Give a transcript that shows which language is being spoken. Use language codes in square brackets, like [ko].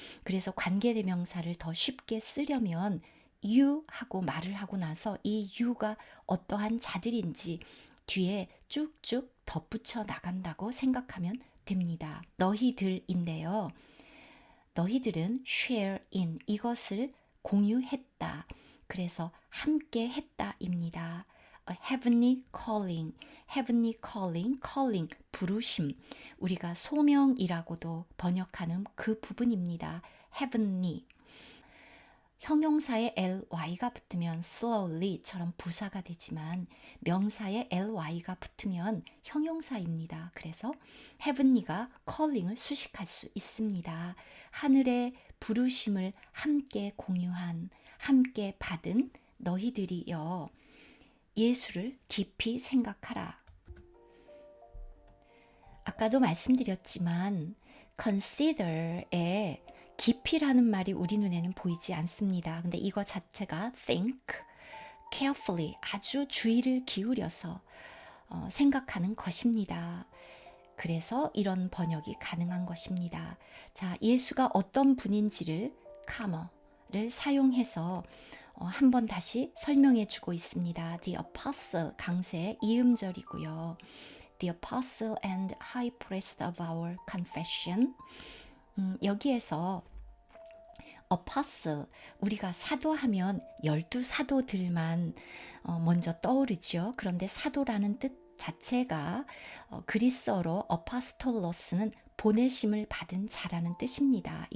[ko] 그래서 관계대명사를 더 쉽게 쓰려면 you 하고 말을 하고 나서 이 you가 어떠한 자들인지 뒤에 쭉쭉 덧붙여 나간다고 생각하면 됩니다. 너희들인데요. 너희들은 [en] share in [ko] 이것을 공유했다. 그래서 함께 했다입니다. [en] A heavenly calling, calling, 부르심. [ko] 우리가 소명이라고도 번역하는 그 부분입니다. [en] heavenly. [ko] 형용사에 ly가 붙으면 slowly처럼 부사가 되지만 명사에 ly가 붙으면 형용사입니다. 그래서 heavenly가 calling을 수식할 수 있습니다. 하늘의 부르심을 함께 공유한, 함께 받은 너희들이여 예수를 깊이 생각하라. 아까도 말씀드렸지만 consider에 깊이라는 말이 우리 눈에는 보이지 않습니다. 근데 이거 자체가 [en] think, carefully, [ko] 아주 주의를 기울여서 생각하는 것입니다. 그래서 이런 번역이 가능한 것입니다. 자, 예수가 어떤 분인지를 카머를 사용해서 한번 다시 설명해 주고 있습니다. [en] The apostle [ko] 강세 이음절이고요. [en] The apostle and high priest of our confession. [ko] 여기에서 apostle, 우리가 사도하면 12사도들만 먼저 떠오르죠. 그런데 사도라는 뜻 자체가 그리스어로 apostolos,는 보내심을 받은 자라는 뜻입니다.